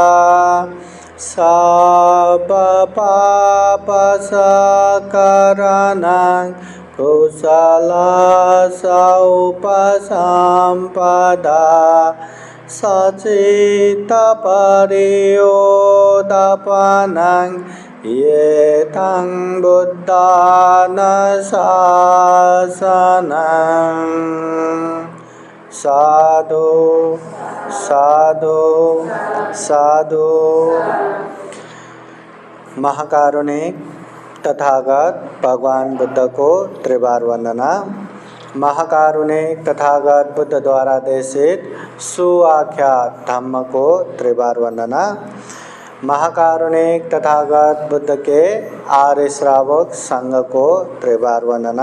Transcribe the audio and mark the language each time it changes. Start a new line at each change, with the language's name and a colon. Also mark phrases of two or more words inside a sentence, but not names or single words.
Pali: सर्वपापसकरणं कुशलस्य उपसम्पदा सच्चित्तपरियोदापनं एतं बुद्धानुशासनं। साधु साधु साधु।
Hindi: महाकारुणिक तथागत भगवान बुद्ध को त्रिबार वंदना। महाकारुणिक तथागत बुद्ध द्वारा देशित
Pali: सुआख्यात धम्म
Hindi: को त्रिबार वंदना। महाकारुणिक तथागत बुद्ध के आर्य श्रावक संघ को त्रिबार वंदना।